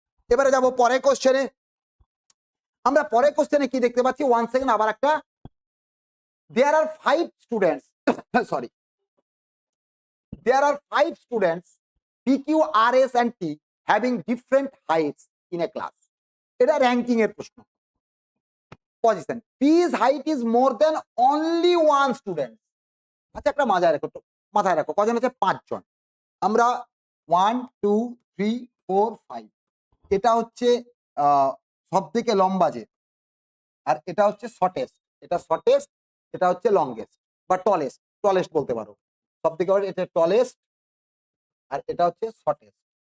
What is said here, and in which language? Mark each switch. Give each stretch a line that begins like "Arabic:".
Bangla: এবারে যাব পরের কোশ্চেনে। আমরা পরের কোশ্চেনে কি দেখতে পাচ্ছি, ওয়ান সেকেন্ড, আবার একটা, দেয়ার আর 5 students sorry
English: there are 5 students PQ, RS and T having different heights in a class.
Bangla: এটা র্যাঙ্কিং এর প্রশ্ন।
English: Position, P's height is more than only one student।
Bangla: আচ্ছা, একটা মাথায় রাখো কজন আছে, 5 জন। আমরা 1 2 3 4 5, এটা হচ্ছে সব থেকে লম্বা যে, আর এটা হচ্ছে শর্টেস্ট, এটা শর্টেস্ট, এটা হচ্ছে লংগেস্ট বা টলেস্ট বলতে পারো। সব থেকে এটা টলেস্ট আর এটা হচ্ছে শর্টেস্ট।